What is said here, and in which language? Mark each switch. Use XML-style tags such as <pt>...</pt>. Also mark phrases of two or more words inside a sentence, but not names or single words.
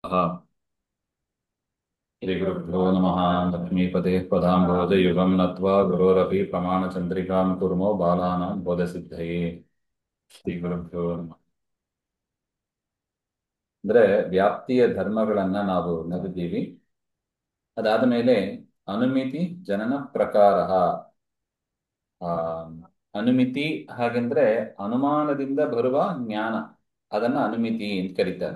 <sa>श्रीगुरुभ्यो नमः। लक्ष्मीपते पदाम्भोजयुगं नत्वा गुरोरपि प्रमाणचन्द्रिकां कुर्मो बालानां बोधसिद्धये. ಶ್ರೀಗುರುಭ್ಯೋ ನಮಃ.</sa> <kn>ಅಂದ್ರೆ ವ್ಯಾಪ್ತಿಯ ಧರ್ಮಗಳನ್ನ ನಾವು ನೋಡಿದ್ದೀವಿ. ಅದಾದ ಮೇಲೆ ಅನುಮಿತಿ ಜನನ ಪ್ರಕಾರ. ಆ ಅನುಮಿತಿ ಹಾಗೆಂದ್ರೆ ಅನುಮಾನದಿಂದ ಬರುವ ಜ್ಞಾನ, ಅದನ್ನ ಅನುಮಿತಿ ಅಂತ ಕರೀತಾರೆ.</kn>